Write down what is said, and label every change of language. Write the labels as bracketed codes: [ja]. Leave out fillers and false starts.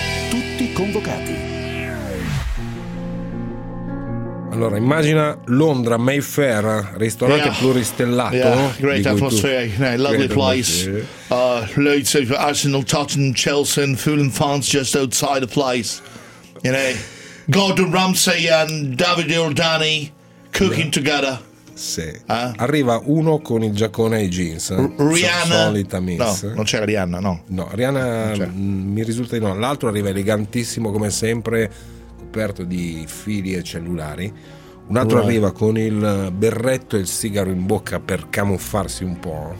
[it] Tutti convocati. Allora, immagina Londra, Mayfair, ristorante pluristellato. [en] Yeah, great atmosphere, lovely great place. Loads of Arsenal, Tottenham, Chelsea, and Fulham fans just outside the place. You know, Gordon Ramsay and David Ordani cooking together. [it] Sì. Arriva uno con il giaccone e i jeans. Rihanna. Solita miss. No, non c'era Rihanna, no. No, Rihanna mi risulta di no. L'altro arriva elegantissimo come sempre, coperto di fili e cellulari. Un altro arriva con il berretto e il sigaro in bocca per camuffarsi un po'.